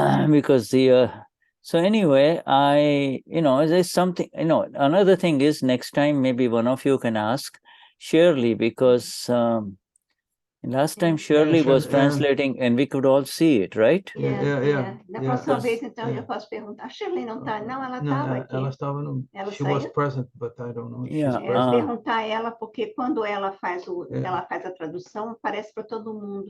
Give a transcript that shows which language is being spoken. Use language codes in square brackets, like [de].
[en] Because so anyway, there's something, another thing is, next time maybe one of you can ask Shirley, because last time Shirley was translating and we could all see it, right? Yeah. [pt] Na próxima vez, então, eu posso perguntar. A Shirley não está? Não, ela estava aqui. Ela estava [en] she was present, but I don't know. [pt] Perguntar a ela, porque quando ela faz a tradução, aparece para todo mundo.